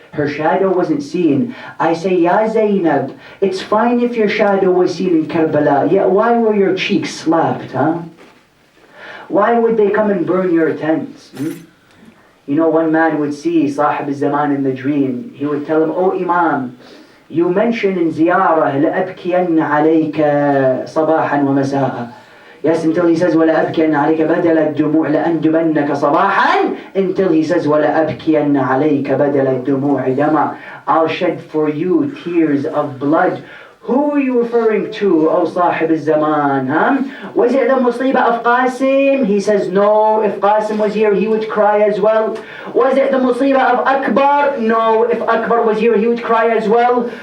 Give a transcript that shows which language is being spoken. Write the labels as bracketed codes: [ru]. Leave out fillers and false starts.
[en] Her shadow wasn't seen. I say, Ya Zainab, it's fine if your shadow was seen in Karbala, yet why were your cheeks slapped, Why would they come and burn your tents? You know, one man would see Sahib al-Zaman in the dream. He would tell him, Oh Imam, you mention in ziyarah, [ar] لَأَبْكِيَنَّ عَلَيْكَ صَبَاحًا وَمَسَاءً. [en] Yes, until he says, [ar] وَلَأَبْكِيَنَّ عَلَيْكَ بَدَلَ الدُّمُوعِ لَأَنْدُبَنَّكَ صَبَاحًا, [en] until he says, [ar] وَلَأَبْكِيَنَّ عَلَيْكَ بَدَلَ الدُّمُوعِ دَمًا. [en] I'll shed for you tears of blood. Who are you referring to, O Sahib al-Zaman? Was it the musibah of Qasim? He says, no, if Qasim was here, he would cry as well. Was it the musibah of Akbar? No, if Akbar was here, he would cry as well.